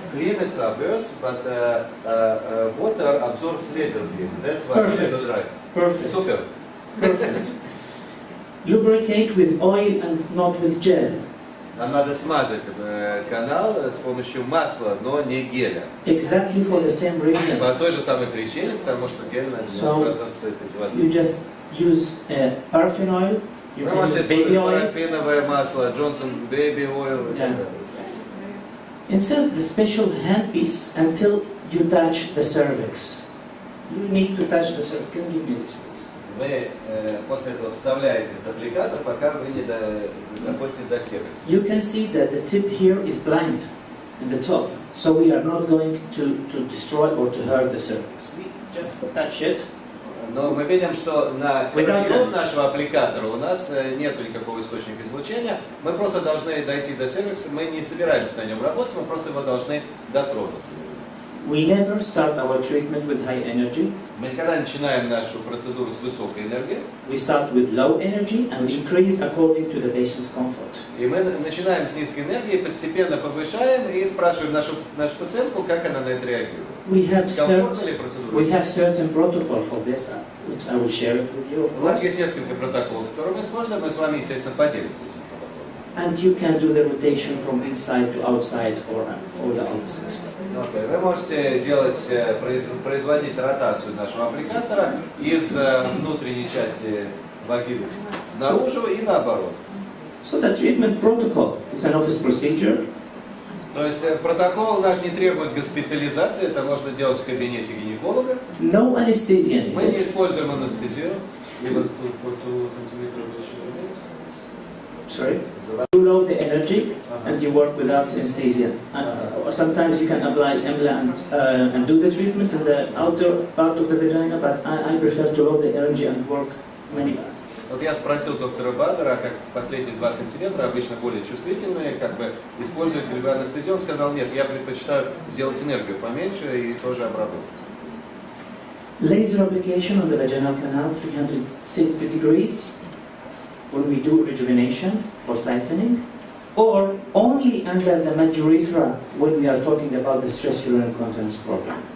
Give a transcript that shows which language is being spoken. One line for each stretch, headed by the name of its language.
English: Clean it first, but water absorbs laserly. That's why we have to dry. Perfect.
Russian: Супер.
English: Perfect. Lubricate with oil and not with gel.
Russian: Нам надо смазать канал с помощью масла, но не геля.
English: Exactly for the same reason.
Russian: По той же самой причине, потому что гель на 90% состоит из воды.
English: You just use paraffin oil. You can use baby oil.
Russian: Парафиновое масло, Johnson baby oil.
English: Yeah. Insert the special handpiece until you touch the cervix. You need to touch the cervix. Can you give me this, please?
Russian: Вы после этого вставляете этот аппликатор, пока вы не доходите до сервиса.
English: You can see that the tip here is blind in the top, so we are not going to destroy or to hurt the cervix. We just touch it.
Russian: Но мы видим, что на краю нашего аппликатора у нас нет никакого источника излучения. Мы просто должны дойти до сервиса, мы не собираемся на нем работать, мы просто его должны дотронуться.
English: We never start our treatment with high energy.
Russian: Мы никогда начинаем нашу процедуру с высокой энергии.
English: We start with low energy and we increase according to the patient's comfort.
Russian: И мы начинаем с низкой энергии, постепенно повышаем и спрашиваем нашу пациентку, как она на это реагирует.
English: We have certain protocol for this, which I will share it with you.
Russian: У нас есть несколько протоколов, которые мы используем, мы с вами, естественно, поделимся этим протоколом.
English: And you can do the rotation from inside to outside or the opposite. Okay.
Russian: Вы можете производить ротацию нашего аппликатора из внутренней части вагины наружу и наоборот.
English: So the treatment protocol is an office procedure.
Russian: То есть протокол наш не требует госпитализации, это можно делать в кабинете гинеколога.
English: No anesthesia.
Russian: Мы не используем анестезию. И вот тут по 2 сантиметра еще добавить.
English: Sorry? You load the energy and you work without anesthesia. Or sometimes you can apply implant and do the treatment in the outer part of the vagina, but I prefer to load the energy and work many passes.
Russian: Вот я спросил доктора Бадера, как последние 2 сантиметра, обычно более чувствительные, как бы используете ли вы анестезию? Он сказал, нет, я предпочитаю сделать энергию поменьше и тоже обработать.
English: Laser application on the vaginal canal 360 degrees when we do rejuvenation or tightening, or only under the urethra when we are talking about the stress urinary incontinence problem.